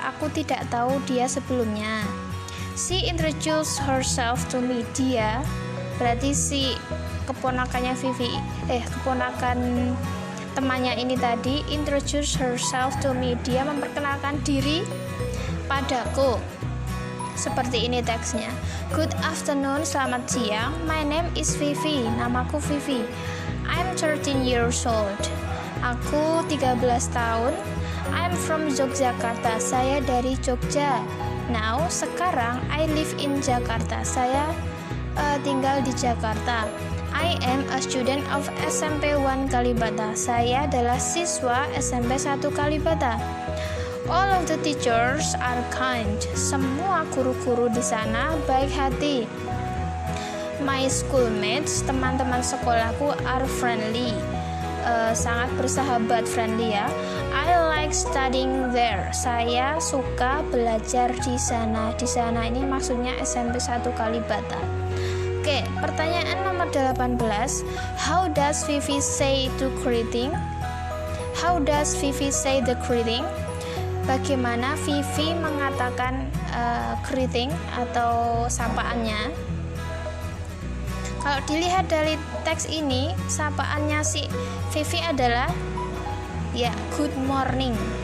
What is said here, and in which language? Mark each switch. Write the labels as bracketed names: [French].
[Indonesian] Aku tidak tahu dia sebelumnya. [English] She introduced herself to me. [Indonesian] Dia, berarti si keponakannya Vivi, keponakan temannya ini tadi, [English] introduce herself to me. [Indonesian] Dia memperkenalkan diri padaku. Seperti ini teksnya. [English] Good afternoon, [Indonesian] selamat siang. [English] My name is Vivi. [Indonesian] Namaku Vivi. [English] I'm 13 years old. [Indonesian] Aku 13 tahun. [English] I'm from Yogyakarta. [Indonesian] Saya dari Jogja. Now, sekarang [English] I live in Jakarta. [Indonesian] Saya tinggal di Jakarta. [English] I am a student of SMP 1 Kalibata. [Indonesian] Saya adalah siswa SMP 1 Kalibata. [English] All of the teachers are kind. [Indonesian] Semua guru-guru di sana baik hati. [English] My schoolmates, [Indonesian] teman-teman sekolahku, [English] are friendly. [Indonesian] Sangat bersahabat, friendly ya. [English] I like studying there. [Indonesian] Saya suka belajar di sana. Di sana ini maksudnya SMP 1 Kalibata. Oke, pertanyaan nomor 18. [English] How does Vivi say to greeting? How does Vivi say the greeting? [Indonesian] Bagaimana Vivi mengatakan greeting atau sapaannya? Kalau dilihat dari teks ini, sapaannya si Vivi adalah ya [English] good morning.